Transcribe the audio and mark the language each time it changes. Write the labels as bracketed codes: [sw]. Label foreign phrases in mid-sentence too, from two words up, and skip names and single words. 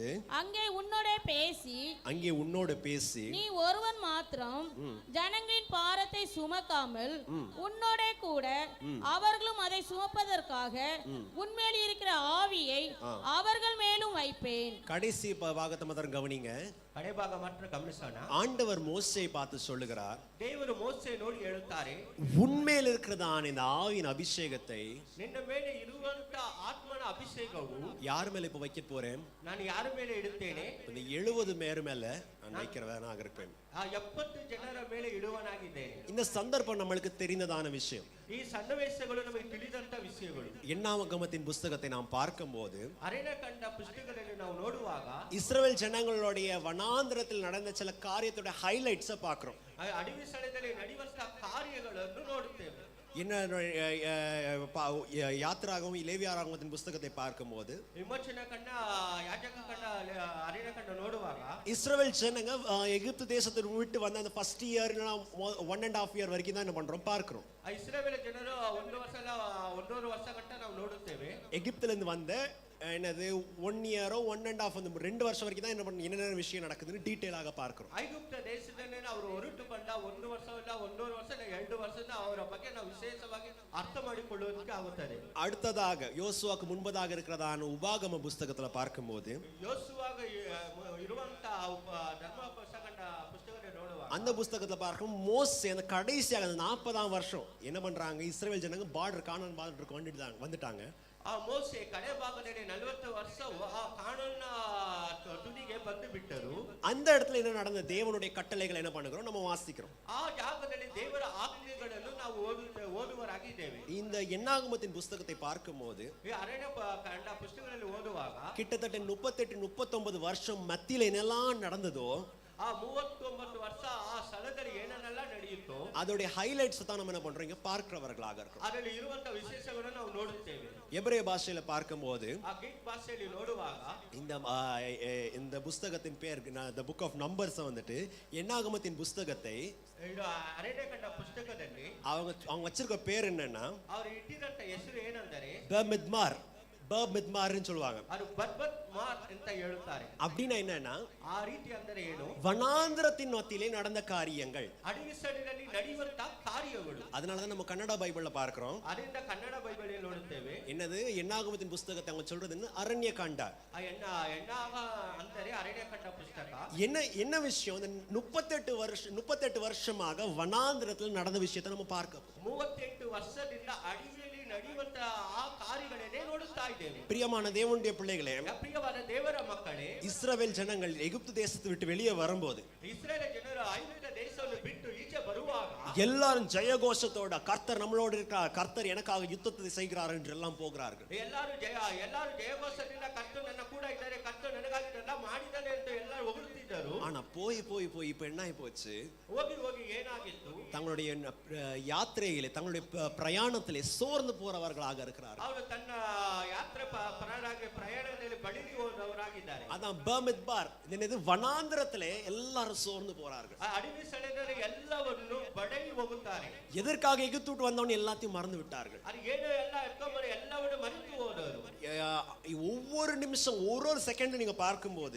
[ta] அங்கே உன்னோட பேசி நீ ஒருவன் மாத்திரம் ஜனங்களின் பாரத்தை சுமக்காமல் உன்னோட கூட அவர்களும் அதை சுமப்பதற்காக உன்மேல் இருக்கிற ஆவியை அவர்கள் மேலும் வைப்பேன். கடைசி பாகத்தை மாத்திரம் கவனிங்க. [kn] ಕಡೆ ಭಾಗ ಮಾತ್ರ ಗಮನಿಸೋಣ. [ta] ஆண்டவர் மோசேயை பார்த்து சொல்லுகிறார், [kn] ದೇವರು ಮೋಸೆ ನೋಡಿ ಹೇಳುತ್ತಾರೆ, [ta] உன்மேல் இருக்கிறதான இந்த ஆவியின் அபிஷேகத்தை, [kn] ನಿನ್ನ ಮೇಲೆ ಇರುವಂತ ಆತ್ಮನ ಅಭಿಷೇಕವು [ta] யார் மேல இப்ப வைக்க போறேன்? [kn] ನಾನು ಯಾರ ಮೇಲೆ ಇಡುತ್ತೇನೆ? [ta] இந்த 70 பேர் மேல நான் வைக்கிறவனாக இருப்பேன். [kn] ಆ 70 ಜನರ ಮೇಲೆ ಇಡುವನಾಗಿದ್ದೇನೆ. [ta] இந்த சந்தர்ப்பம் நம்மளுக்கு தெரிந்ததான விஷயம். [kn] ಈ ಸನ್ನಿವೇಶಗಳು ನಮಗೆ ತಿಳಿದಂತ ವಿಷಯಗಳು. [ta] என்னாகமத்தின் புஸ்தகத்தை நாம் பார்க்கும்போது, [kn] ಅರಣ್ಯಕಾಂಡ ಪುಸ್ತಕದಲ್ಲಿ ನಾವು ನೋಡುವಾಗ [ta] இஸ்ரவேல் ஜனங்களுடைய வனாந்திரத்தில் நடந்த சில காரியத்தோட ஹைலைட்ஸை பார்க்கிறோம். [kn] ಅಡವಿ ಸ್ಥಳದಲ್ಲಿ ನಡೆಯುವಂತ ಕಾರ್ಯಗಳನ್ನು ನೋಡುತ್ತೇವೆ. [ta] என்ன யாத்திராகமும் லேவியராகமத்தின் புஸ்தகத்தை பார்க்கும்போது, [kn] ವಿಮೋಚನಾ ಕಂಡ ಯಾಜಕ ಕಂಡ ಅರಣ್ಯಕಾಂಡ ನೋಡುವಾಗ [ta] இஸ்ரவேல் ஜனங்க எகிப்து தேசத்தை விட்டு வந்த அந்த [en] first year [ta] 1.5 இயர் வரைக்கும் தான் என்ன பண்றோம் பார்க்கிறோம். [kn] ಇಸ್ರಾಯೇಲ್ ಜನರು 1 ವರ್ಷ ಅಲ್ಲ 1.5 ವರ್ಷ ಗಂಟ ನಾವು ನೋಡುತ್ತೇವೆ. [ta] எகிப்துல இருந்து வந்த என்னது 1 இயரோ 1.5 அந்த 2 வருஷம் வரைக்கும் தான் என்னென்ன விஷயம் நடக்குதுன்னு டீடைலாக பார்க்கிறோம். [kn] ಐಗುಪ್ತ ದೇಶದಲ್ಲಿ ಅವರು ಹೊರಟು ಬಂದ 1 ವರ್ಷ ಇಲ್ಲ 1.5 ವರ್ಷ 2 ವರ್ಷದ ಅವರ ಬಗ್ಗೆ ನಾವು ವಿಶೇಷವಾಗಿ ಅರ್ಥ ಮಾಡಿಕೊಳ್ಳುವುದಕ್ಕೆ ಆಗುತ್ತದೆ. [ta] அடுத்ததாக யோசுவாக்கு முன்பதாக இருக்கிறதான உபாகம புஸ்தகத்துல பார்க்கும்போது, [kn] யோசுவாக ಇರುವಂತ ಧರ್ಮ புஸ்தகத்தை ನೋಡುವಾಗ [ta] அந்த புஸ்தகத்துல பார்க்கும் மோசே அந்த கடைசியாக அந்த 40ஆம் வருஷம் என்ன பண்றாங்க? இஸ்ரவேல் ஜனங்க கானான் பார்டருக்கு வந்துட்டாங்க. [kn] ಆ ಮೋಸೆ ಕಡೆ ಭಾಗದಲ್ಲಿ 40 ವರ್ಷವು ಆ ಕಾನಾನ್ ತುದಿಗೆ ಬಂದು ಬಿಟ್ಟರು. [ta] அந்த இடத்துல என்ன நடந்த? தேவனுடைய கட்டளைகளை என்ன பண்ணுகிறோம்? நம்ம வாசிக்கிறோம். [kn] ಆ ಜಾಗದಲ್ಲಿ ದೇವರ ಆಜ್ಞೆಗಳನ್ನು ನಾವು ಓದುವರಾಗಿದ್ದೇವೆ. [ta] இந்த என்னாகமத்தின் புஸ்தகத்தை பார்க்கும்போது, [kn] ಈ ಅರಣ್ಯಕಾಂಡ ಪುಸ್ತಕದಲ್ಲಿ ಓದುವಾಗ [ta] கிட்டத்தட்ட 38-39 வருஷம் மத்தியில என்னெல்லாம் நடந்ததோ, [kn] ಆ 39 ವರ್ಷ ಆ ಸ್ಥಳದಲ್ಲಿ ಏನೆಲ್ಲ ನಡೆಯಿತೋ [ta] அதோட ஹைலைட்ஸ் தான் நம்ம என்ன பண்றோம்? இங்க பார்க்கிறவர்களாக இருக்கோம். [kn] ಅದರಲ್ಲಿ ಇರುವಂತ ವಿಶೇಷಗಳನ್ನು ನಾವು ನೋಡುತ್ತೇವೆ. [ta] எபிரேய பாஷையில பார்க்கும்போது, [kn] ಆ ಗ್ರೀಕ್ ಭಾಷೆಯಲ್ಲಿ ನೋಡುವಾಗ [ta] இந்த புஸ்தகத்தின் பேர் [en] the book of numbers [ta] வந்துட்டு என்னாகமத்தின் புஸ்தகத்தை [kn] ಅರಣ್ಯಕಾಂಡ ಪುಸ್ತಕದಲ್ಲಿ [ta] அவங்க வச்சிருக்க பேர் என்னன்னா, [kn] ಅವರು ಇಟ್ಟಿದಂತ ಹೆಸರು ಏನಂದರೆ [ta] பர்மித்மார்னு சொல்லுவாங்க. [kn] ಅದು பர்மித்மார் ಅಂತ ಹೇಳುತ್ತಾರೆ. [ta] அப்படினா என்னன்னா, [kn] ಆ ರೀತಿ ಅಂದರೆ ಏನು? [ta] வனாந்திரத்தின் மத்தியிலே நடந்த காரியங்கள், [kn] ಅಡವಿ ಸ್ಥಳದಲ್ಲಿ ನಡೆಯುವಂತ ಕಾರ್ಯಗಳು. [ta] அதனால தான் நம்ம கன்னட பைபிள்ல பார்க்கிறோம். [kn] ಅದರಿಂದ ಕನ್ನಡ ಬೈಬಲ್ ನೋಡುತ್ತೇವೆ. [ta] என்னது? என்னாகமத்தின் புஸ்தகத்தை அவங்க சொல்றது ಅರಣ್ಯಕಾಂಡ. [kn] ಎನ್ನಾಗ ಅಂದರೆ ಅರಣ್ಯಕಾಂಡ ಪುಸ್ತಕ. [ta] என்ன விஷயம்? 38 வருஷமாக வனாந்திரத்தில் நடந்த விஷயத்தை நம்ம பார்க்கிறோம். [kn] 38 ವರ್ಷದಿಂದ ಅಡವಿಯಲ್ಲಿ ನಡೆಯುವಂತ ಆ ಕಾರ್ಯಗಳನ್ನೇ ನೋಡುತ್ತಾ ಇದ್ದೇವೆ. [ta] பிரியமான தேவனுடைய பிள்ளைகளே, [kn] ಪ್ರಿಯವಾದ ದೇವರ ಮಕ್ಕಳೇ, [ta] இஸ்ரவேல் ஜனங்கள் எகிப்து தேசத்தை விட்டு வெளியே வரும்போது, [kn] ಇಸ್ರಾಯೇಲ್ ಜನರು ಐಗುಪ್ತ ದೇಶವನ್ನು ಬಿಟ್ಟು ಈಚೆ ಬರುವಾಗ [ta] எல்லாரும் ஜெயகோஷத்தோட கர்த்தர் நம்மளோடு இருக்கிறார், கர்த்தர் எனக்காக யுத்தத்தை செய்கிறார் என்று எல்லாம் போகிறார்கள். [kn] ಎಲ್ಲರೂ ಜಯಘೋಷದಿಂದ ಕರ್ತನು ನನ್ನ ಕೂಡ ಇದ್ದಾರೆ, ಕರ್ತನು ನನಗಾಗಿ ಎಲ್ಲ ಮಾಡಿದ್ದಾನೆ ಅಂತ ಎಲ್ಲರೂ ಹೊಗಳುತ್ತಿದ್ದರು. [ta] ஆனா போய் போய் போய் இப்ப என்ன ஆகி போச்சு, [kn] ಹೋಗಿ ಹೋಗಿ ಏನಾಗಿತ್ತು, [ta] தங்களுடைய யாத்திரையிலே தங்களுடைய பிரயாணத்திலே சோர்ந்து போறவர்களாக இருக்கிறார்கள். [kn] ಅವರು ತನ್ನ ಯಾತ್ರೆ ಪ್ರಯಾಣದಲ್ಲಿ ಬಳಿಗೆ ಹೋದವರಾಗಿದ್ದಾರೆ. [ta] அதான் பர்மித்பார், இது வனாந்திரத்திலே எல்லாரும் சோர்ந்து போறார்கள். [kn] ಅಡವಿ ಸ್ಥಳದಲ್ಲಿ ಎಲ್ಲವನ್ನು ಬಡಗಿ ಹೋಗುತ್ತಾರೆ. [ta] எதற்காக எகிப்து விட்டு வந்தவன் எல்லாத்தையும் மறந்து விட்டார்கள். [kn] ಅದು ಏನು ಎಲ್ಲ ಎತ್ಕೊಂಡ್ಬರಿ ಎಲ್ಲವನ್ನು ಮರೆತು ಹೋದವರು. [ta] ஒவ்வொரு நிமிஷம் ஒரு செகண்ட் நீங்க பார்க்கும்போது,